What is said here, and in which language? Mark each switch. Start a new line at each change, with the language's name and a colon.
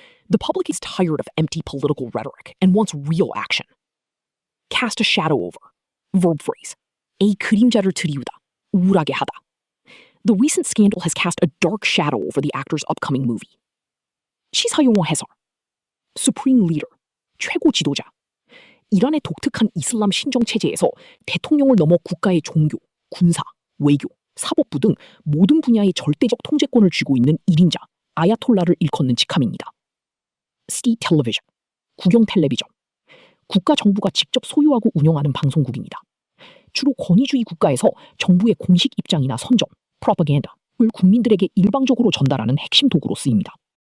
English: The public is tired of empty political rhetoric and wants real action. Cast a shadow over. Verb phrase. A
Korean: 그림자를 들이우다. 우울하게 하다.
English: The recent scandal has cast a dark shadow over the actor's upcoming movie.
Korean: 시사용어 해설. Supreme Leader. 최고 지도자. 이란의 독특한 이슬람 신정 체제에서 대통령을 넘어 국가의 종교, 군사, 외교, 사법부 등 모든 분야의 절대적 통제권을 쥐고 있는 1인자, 아야톨라를 일컫는 직함입니다.
English: State Television,
Korean: 국영 텔레비전. 국가 정부가 직접 소유하고 운영하는 방송국입니다. 주로 권위주의 국가에서 정부의 공식 입장이나 선전, propaganda를 국민들에게 일방적으로 전달하는 핵심 도구로 쓰입니다.